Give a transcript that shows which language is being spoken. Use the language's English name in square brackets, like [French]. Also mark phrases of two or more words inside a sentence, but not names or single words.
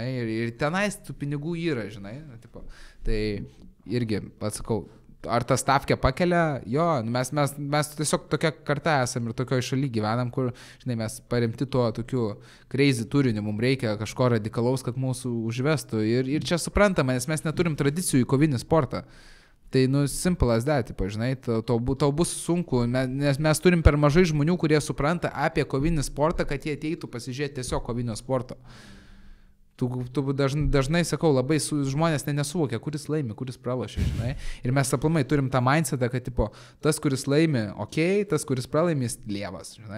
[Lithuanian] Ir tenais tų pinigų yra, žinai. Tipo, tai irgi, atsakau, ar tą stavkę pakelia? Jo, mes tiesiog tokia karta esam ir tokioje šalyje gyvenam, kur, žinai, mes paremti tuo tokiu crazy turiniu, mums reikia kažko radikalaus, kad mūsų užvestų. Ir čia suprantama, nes mes neturim tradicijų į kovinį sportą. Tai, nu, [English] simple as that, [Lithuanian] žinai, tau bus sunku, nes mes turim per mažai žmonių, kurie supranta apie kovinį sportą, kad jie ateitų pasižiūrėti tiesiog kovinio sporto. Tu dažnai sakau, labai žmonės nesuvokia, kuris laimi, kuris pralošia, žinai. Ir mes aplamai turim tą mindsetą, kad, tipo, tas, kuris laimi, okei, tas, kuris pralaimi, lievas, žinai.